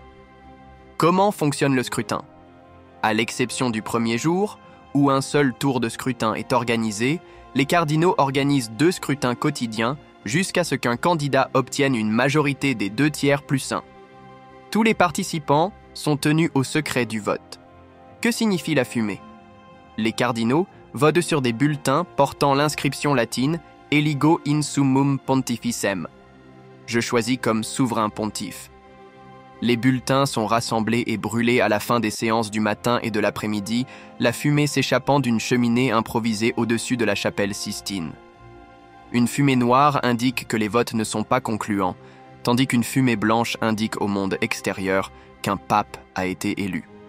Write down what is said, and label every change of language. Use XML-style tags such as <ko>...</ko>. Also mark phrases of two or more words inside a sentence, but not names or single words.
<fr>Comment fonctionne le scrutin ? À l'exception du premier jour, où un seul tour de scrutin est organisé, les cardinaux organisent 2 scrutins quotidiens jusqu'à ce qu'un candidat obtienne une majorité des 2/3 plus 1. Tous les participants sont tenus au secret du vote. Que signifie la fumée ? Les cardinaux votent sur des bulletins portant l'inscription latine «</fr> <la>Eligo in summum pontificem ».</la> <fr>Je choisis comme souverain pontife. Les bulletins sont rassemblés et brûlés à la fin des séances du matin et de l'après-midi, la fumée s'échappant d'une cheminée improvisée au-dessus de la chapelle Sistine. Une fumée noire indique que les votes ne sont pas concluants, tandis qu'une fumée blanche indique au monde extérieur qu'un pape a été élu.</fr>